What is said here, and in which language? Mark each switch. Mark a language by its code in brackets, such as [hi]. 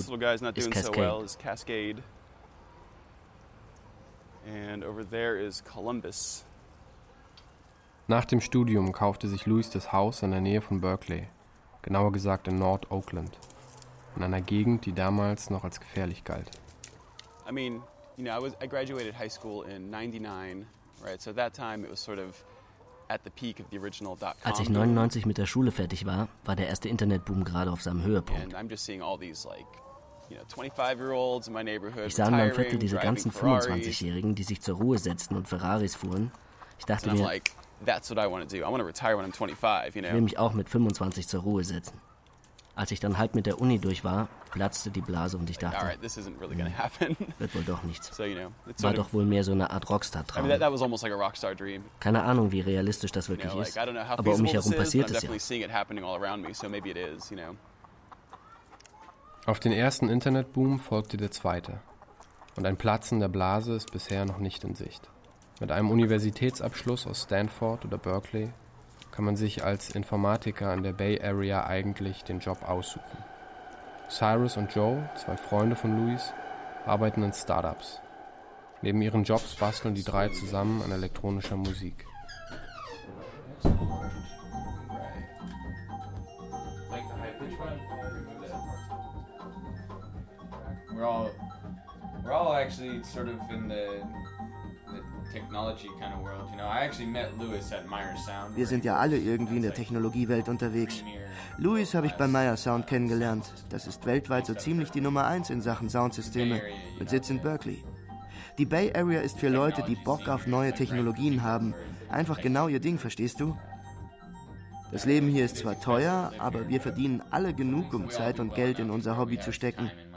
[en] This little guy's not doing so well. Is Cascade. And over there is Columbus. [de] Nach dem Studium kaufte sich Louis das Haus in der Nähe von Berkeley, genauer gesagt in North Oakland, in einer Gegend, die damals noch als gefährlich galt. [en] I mean, you know, I graduated high school in 99, right? So at that time it was sort of at the peak of the original dot-com. [de] Als ich 99 mit der Schule fertig war, war der erste Internetboom gerade auf seinem Höhepunkt. [en] And I'm just seeing all these like, you know, 25-year-olds in my neighborhood. [de] Ich sah in meinem Viertel diese ganzen 25-Jährigen, die sich zur Ruhe setzten und Ferraris fuhren. Ich dachte mir, [en] that's what I want to do. I want to retire when I'm 25, you know. [de] Will mich auch mit 25 zur Ruhe setzen. Als ich dann halb mit der Uni durch war, platzte die Blase und ich dachte, [en] all right, this isn't really gonna happen. [de] Wird wohl doch nichts. [en] So, you know, it's [de] war doch wohl mehr so eine Art Rockstar-Traum. [en] I mean, that was almost like a rockstar dream. [de] Keine Ahnung, wie realistisch das wirklich [en] you know, like, [de] ist. Aber um mich herum passiert es ja. [en] Seeing it happening all around me, so maybe it is, you know. [de] Auf den ersten Internetboom folgte der zweite. Und ein Platzen der Blase ist bisher noch nicht in Sicht. Mit einem Universitätsabschluss aus Stanford oder Berkeley kann man sich als Informatiker in der Bay Area eigentlich den Job aussuchen. Cyrus und Joe, zwei Freunde von Louis, arbeiten in Startups. Neben ihren Jobs basteln die drei zusammen an elektronischer Musik. [en] We're all actually sort of in the technology kind of world, you know. I actually met Louis at Meyer Sound. [de] Wir sind ja alle irgendwie in der Technologiewelt unterwegs. Louis habe ich bei Meyer Sound kennengelernt. Das ist weltweit so ziemlich die Nummer 1 in Sachen Soundsysteme mit Sitz in Berkeley. Die Bay Area ist für Leute, die Bock auf neue Technologien haben. Einfach genau ihr Ding, verstehst du? Das Leben hier ist zwar teuer, aber wir verdienen alle genug, um Zeit und Geld in unser Hobby zu stecken.